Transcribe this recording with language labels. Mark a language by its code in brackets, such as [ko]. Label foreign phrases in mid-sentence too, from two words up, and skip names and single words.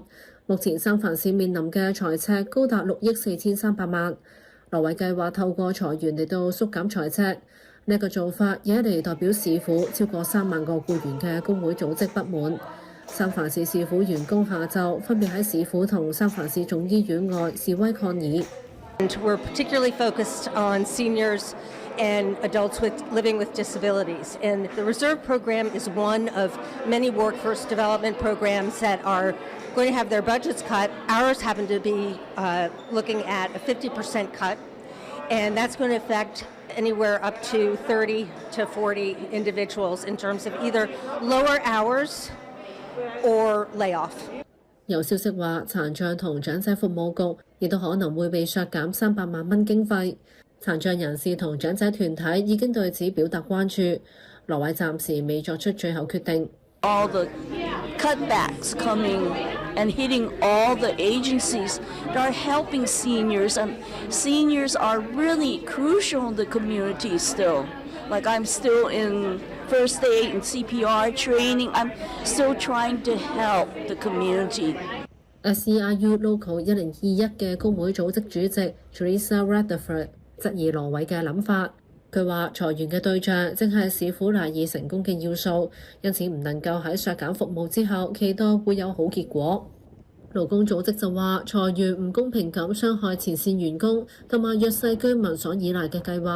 [yue] 目前三藩市面臨嘅財赤高達6億4300萬。羅偉計劃透過裁員嚟到縮減財赤。呢個做法惹嚟代表市府超過3萬個僱員嘅工會組織不滿。三藩市市府員工下晝分別喺市府同三藩市總醫院外示威抗議。 [en] We're particularly focused on seniors and adults living with disabilities. And the Reserve Program is one of many workforce development programs that are going to have their budgets cut. Ours happen to be looking at a 50% cut, and that's going to affect anywhere up to 30 to 40 individuals in terms of either lower hours or layoff. [yue] 有消息話，殘障同長者服務局亦都可能會被削減300萬蚊經費。殘障人士同長者團體已經對此表達關注。羅偉暫時未作出最後決定。 [en] All the cutbacks coming and hitting all the agencies that are helping seniors, and seniors are really crucial in the community still. Like I'm still in first aid and CPR training. I'm still trying to help the community. [yue] SEIU Local 1021 嘅工會組織主席 Teresa Rutherford 質疑羅偉嘅諗法。佢話裁員嘅對象正係市府賴以成功嘅要素，因此唔能夠喺削減服務之後期待會有好結果。勞工組織就話裁員唔公平咁傷害前線員工同埋弱勢居民所依賴嘅計劃。